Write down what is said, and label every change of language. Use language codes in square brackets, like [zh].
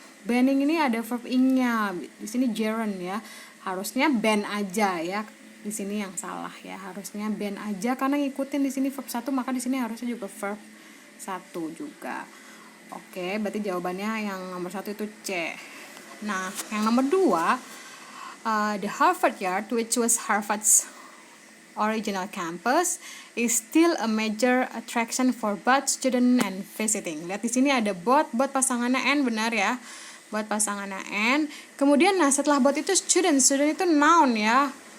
[id] Banning ini ada verb ing-nya. Di sini gerund ya. Harusnya ban aja ya. Di sini yang salah ya. Harusnya ban aja karena ngikutin di sini verb 1, maka di sini harusnya juga verb 1 juga. Oke, berarti jawabannya yang nomor 1 itu C. Nah, yang nomor 2, [en] the Harvard Yard, which was Harvard's original campus, is still a major attraction for both student and visiting. [id] Lihat di sini ada both pasangannya and, benar ya. Both pasangannya and. Kemudian setelah both itu student itu noun ya.